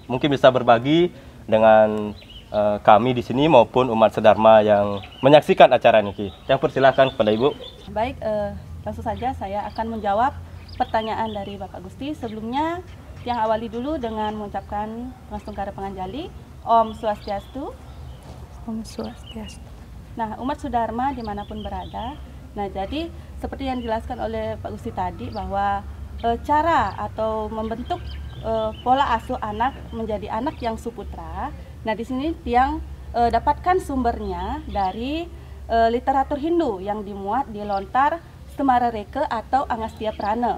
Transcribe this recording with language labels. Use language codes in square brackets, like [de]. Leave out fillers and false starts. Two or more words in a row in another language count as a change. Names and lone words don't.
[id] Mungkin bisa berbagi dengan kami di sini maupun umat sedharma yang menyaksikan acara niki. Yang persilahkan kepada Ibu. Baik, langsung saja saya akan menjawab pertanyaan dari Bapak Gusti. Sebelumnya, yang awali dulu dengan mengucapkan Pangastungkara Panganjali, [sa] Om Swastiastu. Om Swastiastu. [id] Nah, umat sedharma dimanapun berada. Nah, jadi seperti yang dijelaskan oleh Pak Gusti tadi bahwa cara atau membentuk pola asuh anak menjadi anak yang suputra. Nah, di sini yang dapatkan sumbernya dari literatur Hindu yang dimuat di lontar Semarareke atau Agastya Prana.